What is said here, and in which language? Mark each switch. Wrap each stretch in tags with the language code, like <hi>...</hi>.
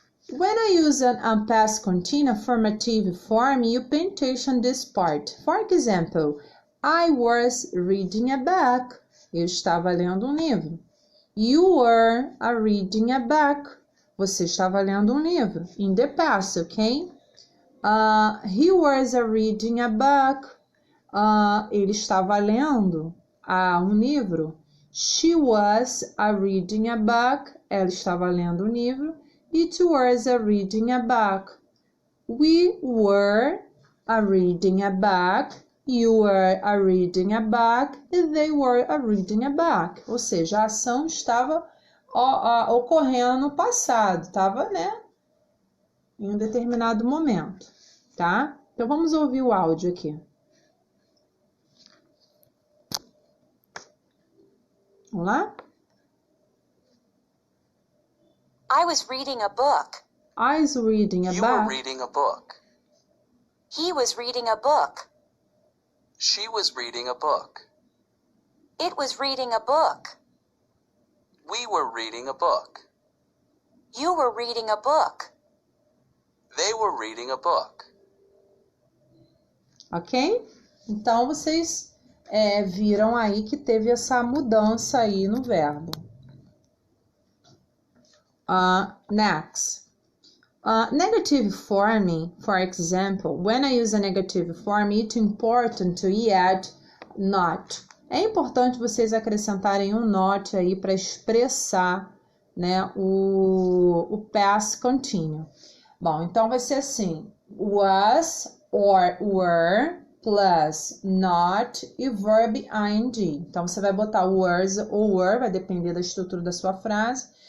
<en>When I use an past continuous affirmative form, you pay attention this part. For example, I was reading a book.</en> <pt>Eu estava lendo um livro.</pt> <en>You were reading a book.</en> <pt>Você estava lendo um livro.</pt> <en>In the past, ok? He was reading a book.</en> <pt>Ele estava lendo um livro.</pt> <en>She was reading a book.</en> <pt>Ela estava lendo um livro.</pt> <en>It was reading a book. We were reading a book. You were reading a book. And they were reading a book.</en> <pt>Ou seja, a ação estava ocorrendo no passado. Estava, né? Em um determinado momento. Tá? Então, vamos ouvir o áudio aqui. Vamos lá?</pt> <en>I was reading a book. I was reading a book. You were reading a book. He was reading a book. She was reading a book. It was reading a book. We were reading a book. You were reading a book. They were reading a book. Ok?</en> <pt>Então, vocês viram aí que teve essa mudança aí no verbo.</pt> <en>Next. Negative form, for example, when I use a negative form, it's important to add not.</en> <pt>É importante vocês acrescentarem um not aí para expressar, né, o past continuous. Bom, então vai ser assim,</pt> <en>was or were plus not</en> <pt>e verb ing. Então você vai botar was ou were, vai depender da estrutura da sua frase.</pt>